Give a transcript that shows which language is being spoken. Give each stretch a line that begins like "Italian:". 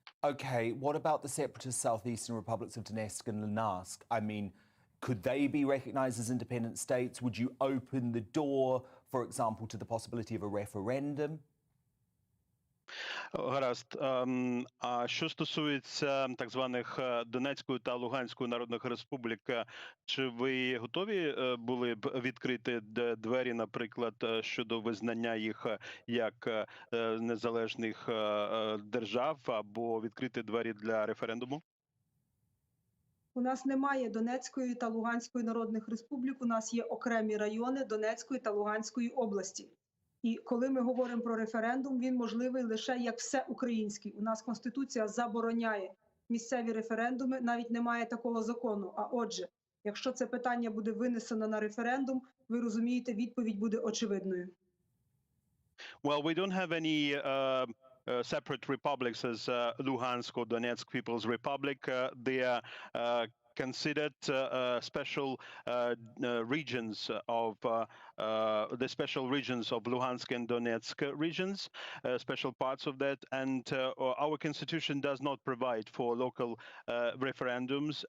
English: Okay, what about the separatist southeastern republics of Donetsk and Luhansk? I mean, could they be recognized as independent states? Would you open the door, for example, to the possibility of a referendum?
Ukrainian: Гаразд. А що стосується так званих Донецької та Луганської народних республік, чи ви готові були б відкрити двері, наприклад, щодо визнання їх як незалежних держав, або відкрити двері для референдуму? У нас немає Донецької та Луганської народних республік, у нас є окремі райони Донецької та Луганської області. І коли ми говоримо про референдум, він можливий лише як всеукраїнський. У нас Конституція забороняє місцеві референдуми, навіть немає такого закону. А отже, якщо це питання буде винесено на референдум, ви розумієте, відповідь буде очевидною.
English: Well, we don't have any separate republics as Luhansk or Donetsk People's Republic. They are considered special regions of the special regions of Luhansk and Donetsk regions, special parts of that, and our constitution does not provide for local referendums.